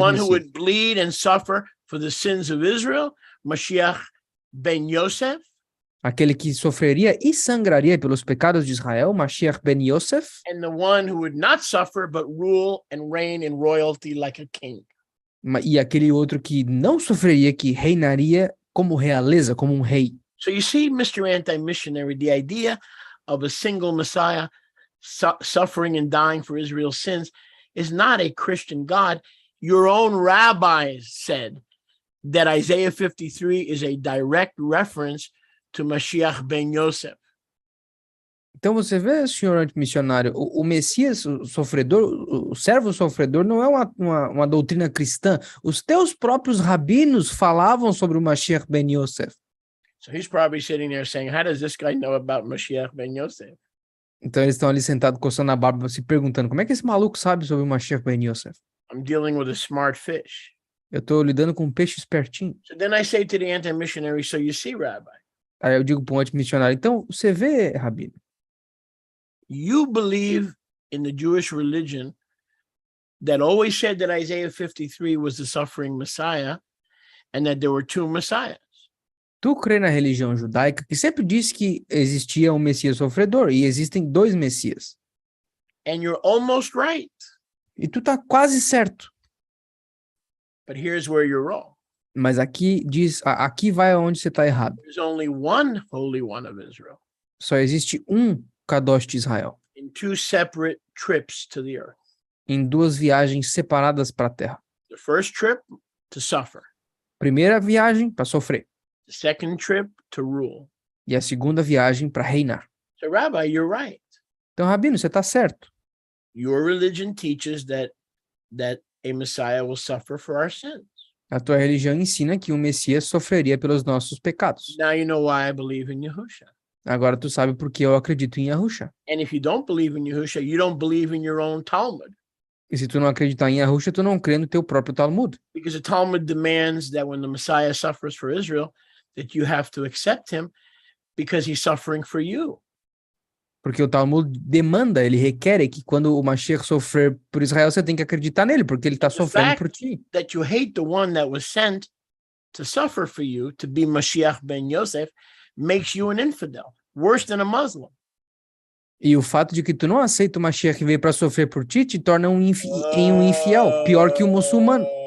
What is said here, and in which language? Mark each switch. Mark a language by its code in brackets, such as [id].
[en] one who would bleed and suffer for the sins of Israel, Mashiach ben Yosef, [pt] Aquele que sofreria e sangraria pelos pecados de Israel, Mashiach ben Yosef, [en] and the one who would not suffer but rule and reign in royalty like a king. [pt] e aquele outro que não sofreria, que reinaria como realeza, como um rei. [en] So you see, Mr. Anti-Missionary, the idea of a single Messiah suffering and dying for Israel's sins is not a Christian God. Your own rabbis said that Isaiah 53 is a direct reference to Mashiach ben Yosef. [pt] Então você vê, senhor antimissionário, o Messias, o sofredor, o servo sofredor não é uma doutrina cristã. Os teus próprios rabinos falavam sobre o Mashiach ben Yosef. [en] So he's probably sitting there saying, how does this guy know about Mashiach ben Yosef? [pt] Então eles estão ali sentados coçando a barba, se perguntando, como é que esse maluco sabe sobre o Mashiach ben Yosef? [en] I'm dealing with a smart fish. [pt] Eu estou lidando com um peixe espertinho. [en] So then I say to the anti-missionary, so you see, Rabbi, [pt] Aí eu digo para um antimissionário, então, você vê, Rabino, [en] you believe in the Jewish religion that always said that Isaiah 53 was the suffering Messiah and that there were two Messiahs. [pt] tu crê na religião judaica que sempre disse que existia um Messias sofredor e existem dois Messias. [en] And you're almost right. [pt] E tu tá quase certo. [en] But here's where you're wrong. [pt] Mas aqui diz, aqui vai onde você tá errado. [en] There's only one Holy One of Israel [pt] Só existe um Kadosh de Israel, [en] in two separate trips to the earth. [pt] em duas viagens separadas para a terra. [en] The first trip to suffer, [pt] Primeira viagem para sofrer [en] the second trip to rule. [pt] e a segunda viagem para reinar. [en] So, Rabbi, you're right. [pt] Então, Rabino, você tá certo. [en] Your religion teaches that a Messiah will suffer for our sins. [pt] A tua religião ensina que o Messias sofreria pelos nossos pecados. [en] Now you know why I believe in Yahusha. [pt] Agora tu sabe por que eu acredito em Yahusha. [en] And if you don't believe in Yahusha, you don't believe in your own Talmud. [pt] E se tu não acreditar em Yahusha, tu não crê no teu próprio Talmud. [en] Because the Talmud demands that when the Messiah suffers for Israel, that you have to accept him because he's suffering for you. [pt] Porque o Talmud demanda, ele requer que quando o Mashiach sofrer por Israel, você tem que acreditar nele, porque ele está sofrendo por ti. [en] That you hate the one that was sent to suffer for you, to be Mashiach ben Yosef, makes you an infidel, worse than a Muslim. [pt] E o fato de que tu não aceita o Mashiach que veio para sofrer por ti, te torna um infiel, pior que o muçulmano.